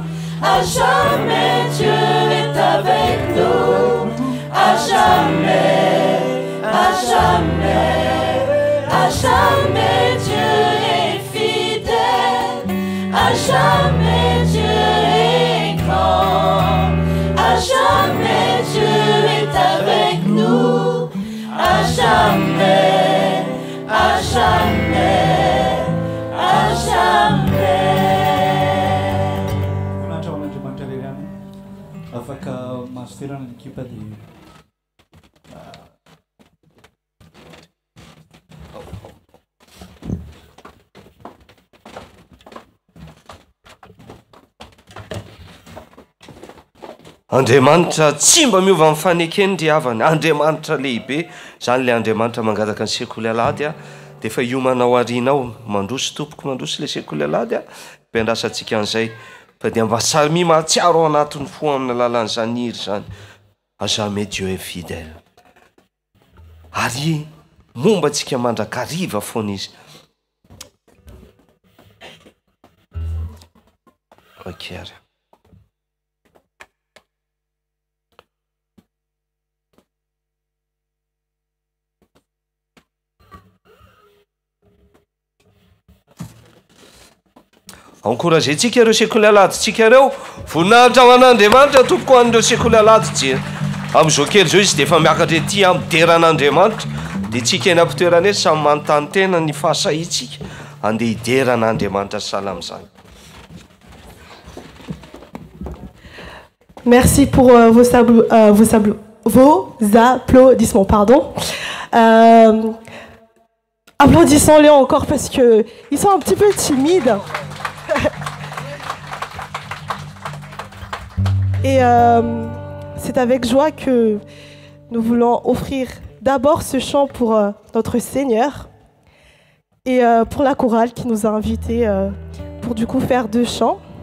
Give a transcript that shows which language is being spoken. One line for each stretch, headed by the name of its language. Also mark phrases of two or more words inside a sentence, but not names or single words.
French: À jamais Dieu est avec nous, à jamais, à jamais, à jamais Dieu est fidèle, à jamais Dieu est grand, à jamais Dieu est avec nous, à jamais, à jamais, à jamais.
Malagasy: Afaka masterana ny ekipa dia Andriamanitra tsy mba miova amin'ny fanekeny ry havany. Andriamanitra lehibe zany le Andriamanitra mangataka ny sekoly alady a dia efa iomanao arinao mandroso tompoko mandroso le sekoly alady a mpiandrasantsika an'izay fa dia mba samy mahatsiaro ao anatin'ny fo amin'ny alalan'izany hiry zany.
French: À jamais Dieu est fidèle.
Malagasy: Ary momba antsika mandrakariva foana izy. Ok ary. Encouragentsika ireo sekoly aladintsika ireo. Voninahitra ho an'Andriamanitra tompoko ho an'ireo sekoly alady jena. Amin'izao kely zao izy dia efa miakatra ety amin'ny deran'Andriamanitra. Dia tsika eny am-pitoerana eto samy manontany tena ny fahasahintsika andeha hideran'Andriamanitra sahala amin'izany.
French: Merci pour vos applaudissements. Pardon. Applaudissons-les encore parce qu'ils sont un petit peu timides. Et c'est avec joie que nous voulons offrir d'abord ce chant pour notre Seigneur et pour la chorale qui nous a invités pour du coup faire 2 chants.